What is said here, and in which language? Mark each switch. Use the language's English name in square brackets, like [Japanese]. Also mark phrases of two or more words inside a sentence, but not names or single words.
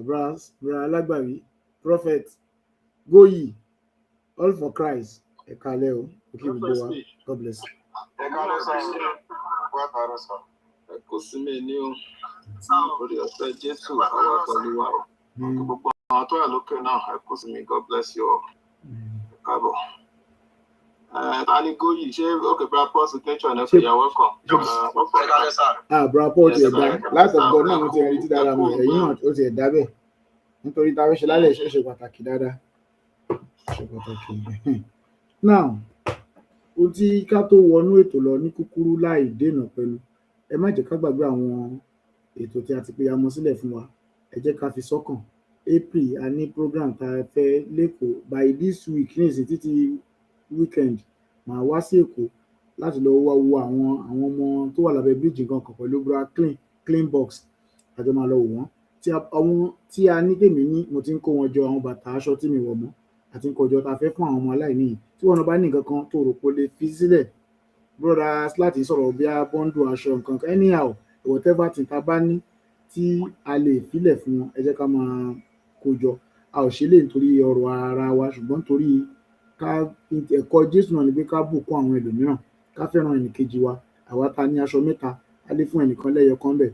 [Yoruba] Bra Alágbàwí, [English] Prophet, Goyi, All for Christ. [Yoruba] Ẹ káalẹ́ o. Òkè gbogbo wa. [English] God bless. [Yoruba] Ẹ káalẹ́ sá. Wá kàárọ̀ sá. Ẹ kò sí mi ní o. Orí ọ̀fẹ́ Jésù àwọn pẹ̀lú wa. Gbogbo àwọn tó wà lókè náà, ẹ kò sí mi. [English] God bless you all. [Yoruba] Káàbọ̀. Taani Goyi, ṣé okay, bra Paul signature ẹ̀ fẹ́, [English] you're welcome. [Yoruba] Ẹ káalẹ́ sá. Bra Paul ti ẹ̀dá. Láti ọ̀gbọ́n náà mo ti rí tí dára mọ̀. Ẹ̀yin náà ó ti ẹ̀dá bẹ́ẹ̀. Nítorí táwọn ṣe lálẹ́ ṣe pàtàkì dáadáa. Ṣe pàtàkì. Now, ohun tí ká tó wọnú ètò lọ ní kúkúrú láì dènà pẹ̀lú, ẹ má jẹ́ ká gbàgbé àwọn ètò tí a ti pè amọ̀ sílẹ̀ fún wa. Ẹ jẹ́ ká fi sọ́kàn. April a ní program tá a fẹ́ lẹ́kọ̀ọ́. [English] By this week [Yoruba] ní ìsìn títí weekend màá wá sí Èkó láti lọ wo àwọn ọmọ tó wà lábẹ́ bíríìjì nǹkan kan pẹ̀lú bra clean box. Àjọ máa lọ wò wọ́n. Àwọn tí a ní tèmi ní mo ti ń kó wọn jọ, àwọn bàtà aṣọ tí mi wọ̀ mọ́ àti nǹkan ọjọ́ ta fẹ́ fún àwọn ọmọ aláìní yìí. Tí wọn bá ní nǹkan kan tó rò pé ó lè fi sílẹ̀, brothers, láti sọ̀rọ̀ bí a bọ́ńdù aṣọ nǹkan kan, [English] anyhow whatever [Yoruba] tí ta bá ní tí a lè filẹ̀ fún wọn, ẹ jẹ́ ká máa kó jọ. A ò ṣe lè nítorí ọrọ̀ ara wa, ṣùgbọ́n nítorí ẹ̀kọ́ Jésù náà ni pé ká bùkún àwọn ẹlòmíràn, ká fẹ́ràn ẹnìkejì wa. Àwa ta ní aṣọ 3, a lè fún ẹnìkan lẹ́yọ kan bẹ̀.